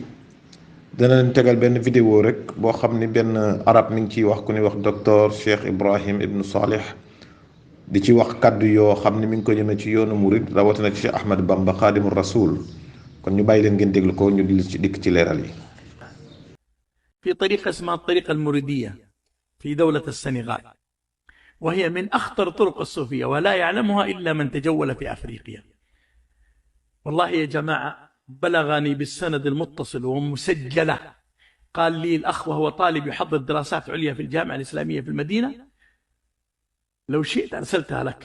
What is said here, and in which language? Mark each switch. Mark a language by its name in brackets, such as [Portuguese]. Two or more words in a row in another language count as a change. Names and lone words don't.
[Wolof] dana leen tegal benn vidéo rek boo xam ni benn arab mi ngi ciy wax ku ñuy wax docteur Cheikh Ibrahim Ibn Salih di ci wax kaddu yoo xam ni mi ngi ko jëmee ci yoonu murid rawatina ci Cheikh Ahmad Bamba Xaadimu Rasul kon ñu bàyyi leen ngeen déglu ko ñu dikk ci leeral yi. [Arabic] في طريقة اسمها الطريقة المريدية في دولة السنغال، وهي من أخطر طرق الصوفية ولا يعلمها إلا من تجول في أفريقيا. والله يا جماعة بلغني بالسند المتصل ومسجلة، قال لي الأخ وهو طالب يحضر دراسات عليا في الجامعة الإسلامية في المدينة، لو شئت أرسلتها لك.